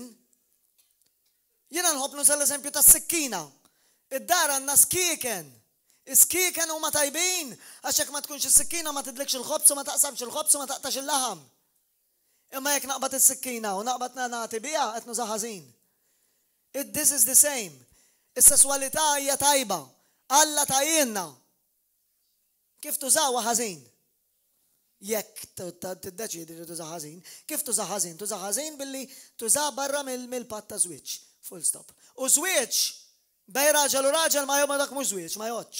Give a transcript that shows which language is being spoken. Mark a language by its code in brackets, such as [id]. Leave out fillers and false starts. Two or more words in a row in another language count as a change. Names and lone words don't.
[mt] Jiena nħobb nuża l-eżempju tas-sikkina. Id-dar għandna skieken. Is-skieken huma tajbin għax hekk ma tkunx is-sikkina ma tidlekx il-ħobs u ma taqsamx il-ħobs u ma taqtax il-laħam. Imma jekk naqbad is-sikkina u naqbad nagħti biha qed nuża ħażin. [en] This is the same. [mt] Is-sesswalità hija tajba. Alla tajjinna. Kif tużawha ħażin? Jekk tiddeċiedi li tuża ħażin, kif tuża ħażin? Tuża ħażin billi tuża barra mill-patt ta' żwieġ. [en] Full stop. [mt] U żwieġ bej raġel u raġel ma jom dak mhux żwieġ, ma jgħodx.